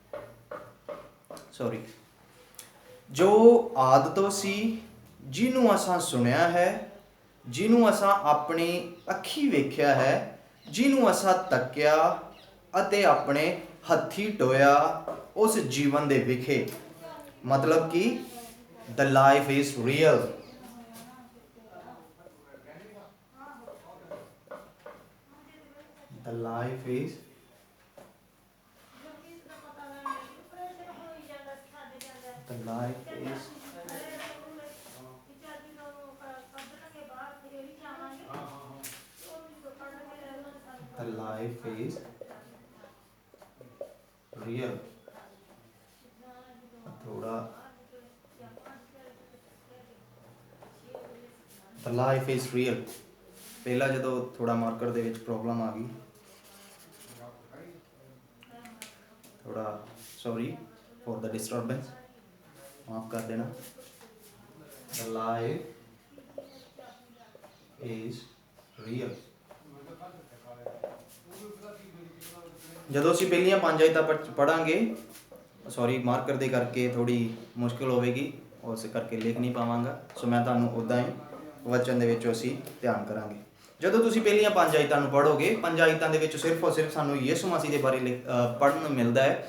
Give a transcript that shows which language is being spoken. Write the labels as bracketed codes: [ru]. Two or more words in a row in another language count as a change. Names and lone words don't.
[pa] ਜੋ ਆਦਤ ਸੀ, ਜਿਹਨੂੰ ਅਸਾਂ ਸੁਣਿਆ ਹੈ, ਜਿਹਨੂੰ ਅਸਾਂ ਆਪਣੀ ਅੱਖੀ ਵੇਖਿਆ ਹੈ, ਜਿਹਨੂੰ ਅਸਾਂ ਤੱਕਿਆ ਅਤੇ ਆਪਣੇ ਹੱਥੀਂ ਟੋਇਆ, ਉਸ ਜੀਵਨ ਦੇ ਵਿਖੇ, ਮਤਲਬ ਕਿ [en] the life is real, the life is the life is the life is real। थोड़ा the life is real, [pa] ਪਹਿਲਾਂ ਜਦੋਂ ਥੋੜਾ ਮਾਰਕਰ ਦੇ ਵਿੱਚ ਪ੍ਰੋਬਲਮ ਆ ਗਈ, ਥੋੜਾ [en] sorry for the disturbance, [pa] ਮਾਫ ਕਰ ਦੇਣਾ। [en] the life is real। [pa] ਜਦੋਂ ਅਸੀਂ ਪਹਿਲੀਆਂ 5 ਆਇਤਾਂ ਪੜਾਂਗੇ, ਸੌਰੀ ਮਾਰਕਰ ਦੇ ਕਰਕੇ ਥੋੜੀ ਮੁਸ਼ਕਿਲ ਹੋਵੇਗੀ, ਉਸ ਕਰਕੇ ਲਿਖ ਨਹੀਂ ਪਾਵਾਂਗਾ। ਸੋ ਮੈਂ ਤੁਹਾਨੂੰ ਉੱਦਾਂ ਹੀ ਵਚਨ ਦੇ ਵਿੱਚੋਂ ਅਸੀਂ ਧਿਆਨ ਕਰਾਂਗੇ। ਜਦੋਂ ਤੁਸੀਂ ਪਹਿਲੀਆਂ 5 ਆਇਤਾਂ ਨੂੰ ਪੜ੍ਹੋਗੇ, 5 ਆਇਤਾਂ ਦੇ ਵਿੱਚ ਸਿਰਫ ਔਰ ਸਿਰਫ ਸਾਨੂੰ ਯਿਸੂ ਮਸੀਹ ਦੇ ਬਾਰੇ ਪੜ੍ਹਨ ਨੂੰ ਮਿਲਦਾ ਹੈ।